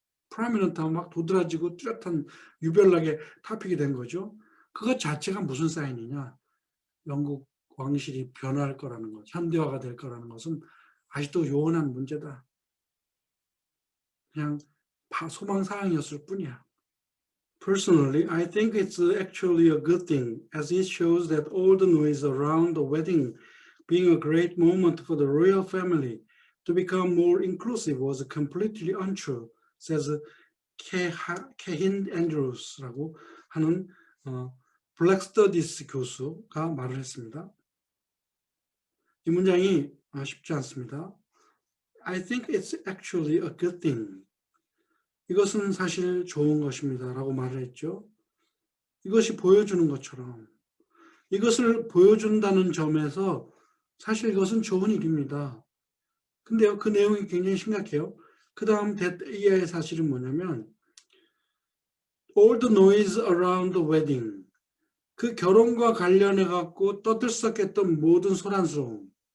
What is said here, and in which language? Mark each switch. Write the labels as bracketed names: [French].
[Korean] 프라미넌트하고 막 도드라지고 뚜렷한 유별나게 토픽이 된 거죠. 그것 자체가 무슨 사인이냐. 영국 왕실이 변화할 거라는 것, 현대화가 될 거라는 것은 아직도 요원한 문제다. 그냥 소망사항이었을 뿐이야. [English] Personally, I think it's actually a good thing, as it shows that all the noise around the wedding being a great moment for the royal family to become more inclusive was completely untrue, says [Korean] 케힌 앤드루스라고 하는 블랙 스터디스 교수가 말을 했습니다. 이 문장이 쉽지 않습니다. [English] I think it's actually a good thing. [Korean] 이것은 사실 좋은 것입니다. 라고 말을 했죠. 이것이 보여주는 것처럼 이것을 보여준다는 점에서 사실 이것은 좋은 일입니다. 근데요, 그 내용이 굉장히 심각해요. 그 다음 이하의 사실은 뭐냐면 [English] all the noise around the wedding, [Korean] 그 결혼과 관련해 갖고 떠들썩했던 모든 소란스러움.